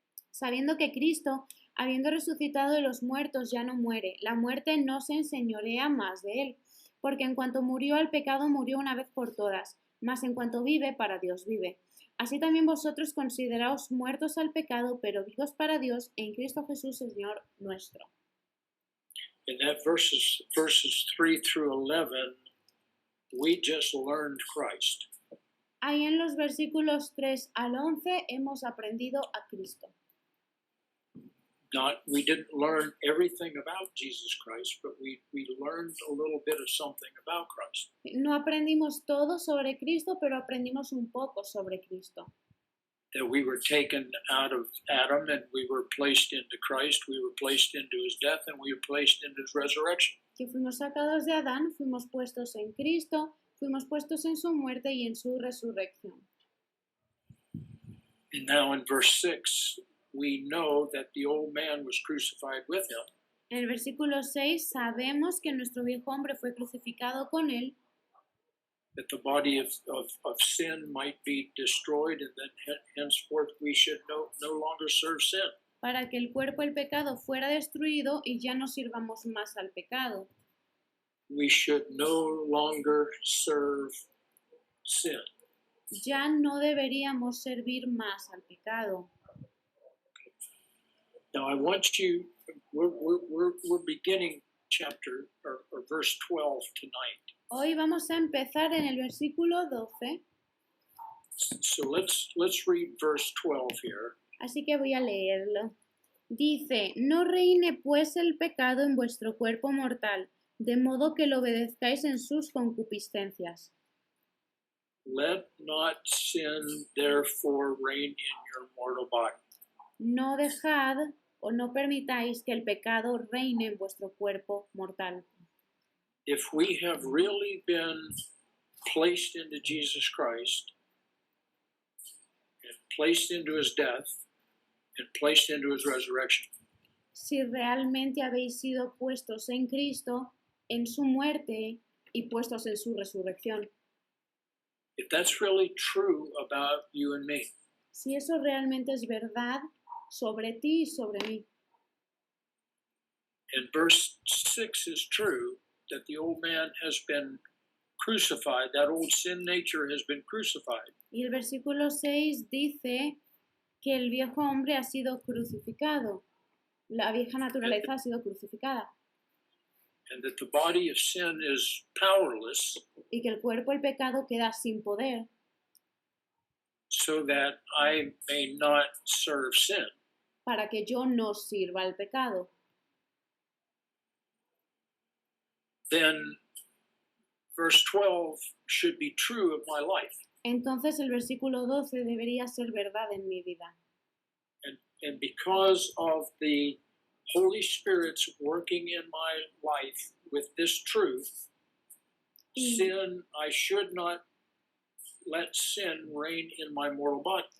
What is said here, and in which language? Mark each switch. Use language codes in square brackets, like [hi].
[es] Sabiendo que Cristo, habiendo resucitado de los muertos, ya no muere, la muerte no se enseñorea más de Él, porque en cuanto murió al pecado, murió una vez por todas, mas en cuanto vive, para Dios vive. Así también vosotros consideraos muertos al pecado, pero vivos para Dios en Cristo Jesús, Señor nuestro. [en] In that verses 3 through 11, we just learned Christ. [es] Ahí en los versículos 3 al 11 hemos aprendido a Cristo. [en] We didn't learn everything about Jesus Christ, but we learned a little bit of something about Christ. [es] No aprendimos todo sobre Cristo, pero aprendimos un poco sobre Cristo. [en] That we were taken out of Adam and we were placed into Christ, we were placed into his death, and we were placed into his resurrection. [es] Que fuimos sacados de Adán, fuimos puestos en Cristo, fuimos puestos en su muerte y en su resurrección. [en] And now in verse 6, we know that the old man was crucified with him. [es] En el versículo 6 sabemos que nuestro viejo hombre fue crucificado con él, [en] that the body of sin might be destroyed, and that henceforth we should no longer serve sin. [es] para que el cuerpo del pecado fuera destruido y ya no sirvamos más al pecado. [en] We should no longer serve sin. [es] Ya no deberíamos servir más al pecado. [en] Now I want you, we're beginning chapter or verse 12 tonight. [es] Hoy vamos a empezar en el versículo 12, [en] So let's read verse 12 here. [es] así que voy a leerlo. Dice, no reine pues el pecado en vuestro cuerpo mortal, de modo que lo obedezcáis en sus concupiscencias. [en] Let not sin therefore reign in your mortal body. [es] No dejad o no permitáis que el pecado reine en vuestro cuerpo mortal. [en] If we have really been placed into Jesus Christ and placed into his death and placed into his resurrection, [es] Si realmente habéis sido puestos en Cristo, en su muerte y puestos en su resurrección. [en] if that's really true about you and me, [es] Si eso realmente es verdad sobre ti y sobre mí. [en] and verse 6 is true, that the old man has been crucified, that old sin nature has been crucified, [es] Y el versículo 6 dice que el viejo hombre ha sido crucificado. La vieja naturaleza ha sido crucificada. [en] and that the body of sin is powerless, [es] Y que el cuerpo, el pecado, queda sin poder. [en] so that I may not serve sin. [es] Para que yo no sirva al pecado. [en] Then verse 12 should be true of my life. [es] Entonces el versículo 12 debería ser verdad en mi vida. [en] And because of the Holy Spirit's working in my life with this truth, sin, I should not let sin reign in my mortal body.